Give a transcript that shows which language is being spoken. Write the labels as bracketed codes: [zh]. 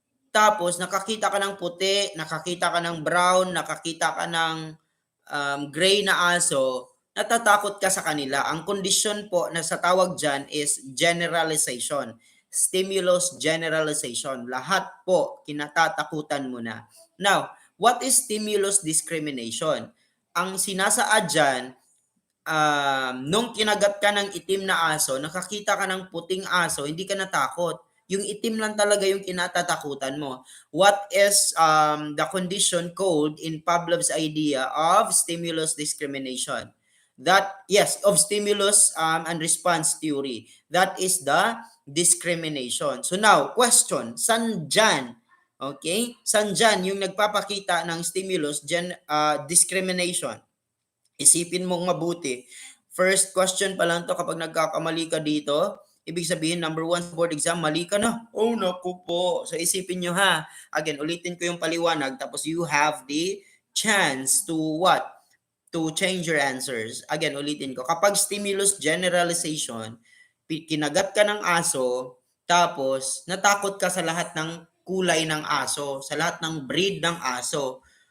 [tl] Tapos, nakakita ka ng puti, nakakita ka ng brown, nakakita ka ng gray na aso, natatakot ka sa kanila. Ang kondisyon po na sa tawag dyan is generalization. Stimulus generalization. Lahat po, kinatatakutan mo na. [en] Now, what is stimulus discrimination? [tl] Ang sinasaad dyan, nung kinagat ka ng itim na aso, nakakita ka ng puting aso, hindi ka natakot. Yung itim lang talaga yung kinatatakutan mo. [en] What is the condition called in Pavlov's idea of stimulus discrimination? That, yes, of stimulus and response theory. That is the discrimination. [tl] So now, question, san dyan? Okay? San dyan yung nagpapakita ng stimulus discrimination? Isipin mong mabuti. First question pa lang to, kapag nagkakamali ka dito, ibig sabihin, number 1 sa board exam, mali ka na. Oh, naku po. So isipin nyo ha. [en] Again, [tl] ulitin ko yung paliwanag, tapos [en] you have the chance to what? To change your answers. Again, [tl] ulitin ko. Kapag stimulus generalization, kinagat ka ng aso, tapos natakot ka sa lahat ng kulay ng aso, sa lahat ng breed ng aso.